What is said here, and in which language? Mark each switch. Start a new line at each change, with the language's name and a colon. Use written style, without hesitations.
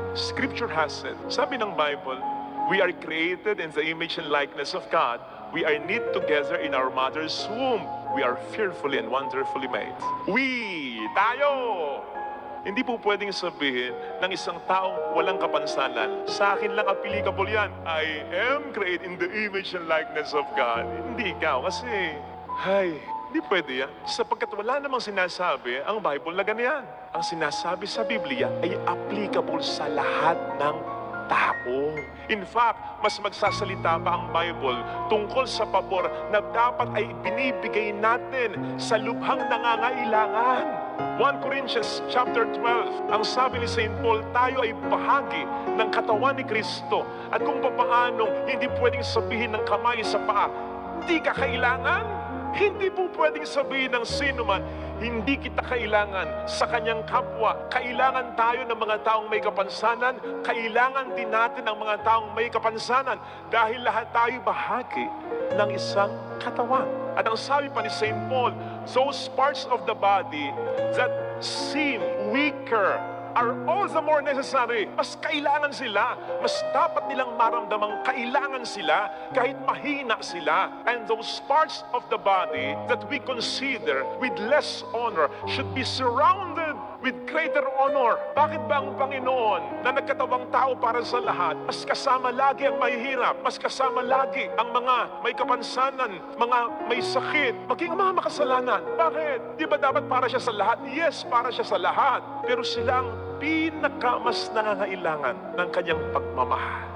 English: Scripture has said,
Filipino: sabi ng Bible,
English: we are created in the image and likeness of God. We are knit together in our mother's womb. We are fearfully and wonderfully made.
Filipino: Tayo! Hindi po pwedeng sabihin ng isang taong walang kapansanan, sa akin lang applicable yan.
English: I am created in the image and likeness of God.
Filipino: Hindi ikaw kasi, hindi pwede yan. Sapagkat wala namang sinasabi ang Bible na ganyan. Ang sinasabi sa Biblia ay applicable sa lahat ng tao. In fact, mas magsasalita pa ang Bible tungkol sa pabor na dapat ay binibigay natin sa lubhang nangangailangan. 1 Corinthians chapter 12, ang sabi ni St. Paul, tayo ay bahagi ng katawan ni Kristo. At kung papaanong hindi pwedeng sabihin ng kamay sa paa, hindi ka kailangan. Hindi po pwedeng sabihin ng sino man, hindi kita kailangan sa kanyang kapwa. Kailangan tayo ng mga taong may kapansanan. Kailangan din natin ng mga taong may kapansanan. Dahil lahat tayo bahagi ng isang katawan. At ang sabi pa ni St.
English: Paul, those parts of the body that seem weaker are all the more necessary.
Filipino: Mas kailangan sila. Mas dapat nilang maramdamang kailangan sila kahit mahina sila.
English: And those parts of the body that we consider with less honor should be surrounded with greater honor.
Filipino: Bakit ba ang Panginoon na nagkatawang tao para sa lahat, mas kasama lagi ang mahihirap, mas kasama lagi ang mga may kapansanan, mga may sakit, maging mga makasalanan? Bakit? Di ba dapat para siya sa lahat? Yes, para siya sa lahat. Pero sila ang pinakamas nangangailangan ng kanyang pagmamahal.